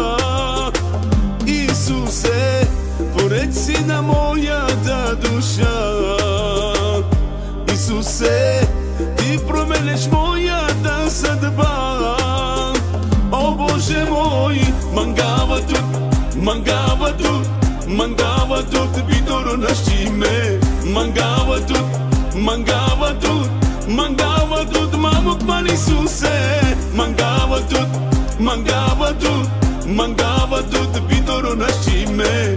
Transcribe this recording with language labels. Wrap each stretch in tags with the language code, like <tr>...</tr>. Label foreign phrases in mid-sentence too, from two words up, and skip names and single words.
<sr>Isuse, pored sina moja duša. Isuse, ti promeneš moja sudba. O Bože moj,</sr> <rom>mangava tut, bitoro našime. Mangava tut, mamuk man Isuse. Mangava tut, bitoro našime.</rom>